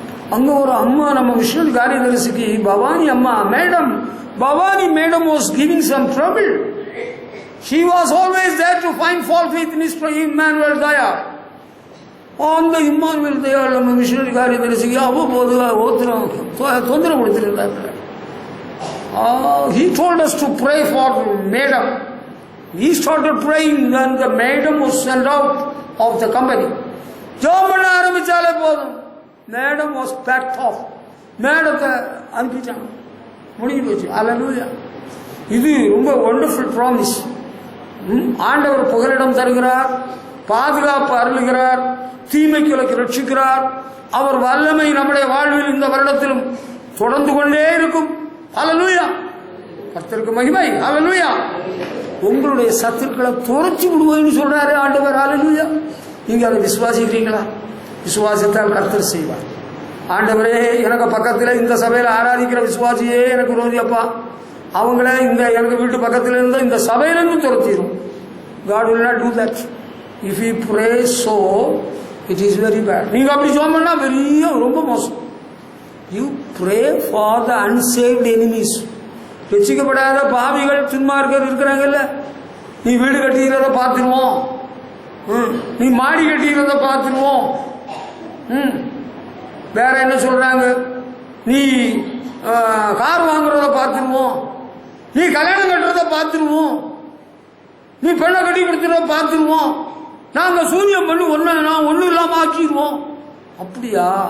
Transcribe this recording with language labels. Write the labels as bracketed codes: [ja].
[ta] அங்க ஒரு அம்மா, நம்ம மிஷனரி காரியதரிசிக்கு பவானி அம்மா, Bhavani madam [en] was giving some trouble. She was always there to find fault with Mr. Emmanuel Daya. [ta] அந்த இம்மானுவேல் தயாள் நம்ம மிஷனரி காரியதரிசிக்கு அவ்வப்போது தொந்தரவு கொடுத்துருந்தாங்க. [en] He told us to pray for madam. We started praying when the madam was sent out of the company. [ta] ஜெபம் பண்ண ஆரம்பிச்சாலே போதும், [en] Madam was packed off. [ta] மேடத்தை அனுப்பிட்டாங்க, முடிஞ்சு போச்சு. ஹல்லேலூயா. இது ரொம்ப [en] Wonderful promise. [ta] ஆண்டவர் புகலிடம் தருகிறார், பாதுகாப்பு அருளுகிறார், தீமைக்கு ரட்சிக்கிறார். அவர் வல்லமை நம்முடைய வாழ்வில் இந்த வருடத்திலும் தொடர்ந்து கொண்டே இருக்கும். ஹல்லேலூயா. கர்த்தருக்கு மகிமை. ஹல்லேலூயா. உங்களுடைய சத்துருக்களை துரத்தி விடுவேன்னு சொல்றாரு ஆண்டவர். ஹல்லேலூயா. நீங்கள் அதை விசுவாசிக்கிறீங்களா? விசுவாசித்தால் கர்த்தர் செய்வார். ஆண்டவரே, எனக்கு பக்கத்தில் இந்த சபையில் ஆராதிக்கிற விசுவாசியே எனக்கு விரோதியப்பா, அவங்கள இந்த எனக்கு வீட்டு பக்கத்தில் இருந்தால் இந்த சபையிலிருந்து துரத்திடும். [en] God will not do that. If you pray so, it is very bad. [ta] நீங்கள் அப்படி ஜெபம் பண்ணா பெரிய ரொம்ப மோசம். [en] You pray for the unsaved enemies. [ta] ரட்சிக்கப்படாத பாவிகள் துன்மார்க்கர் இருக்கிறாங்கல்ல, நீ வீடு கட்டிக்கிறத பார்த்துருவோம், நீ மாடி கட்டிக்கிறத பார்த்துருவோம், வேற என்ன சொல்றாங்க, நீ கார் வாங்குறத பார்த்துருவோம், நீ கல்யாணம் கட்டுறத பார்த்துருவோம், நீ பெண்ணை கட்டி கொடுத்துறத பார்த்துருவோம், நாங்க சூன்யம் பண்ணி ஒன்னும் இல்லாம ஆக்கிடுவோம். அப்படியா?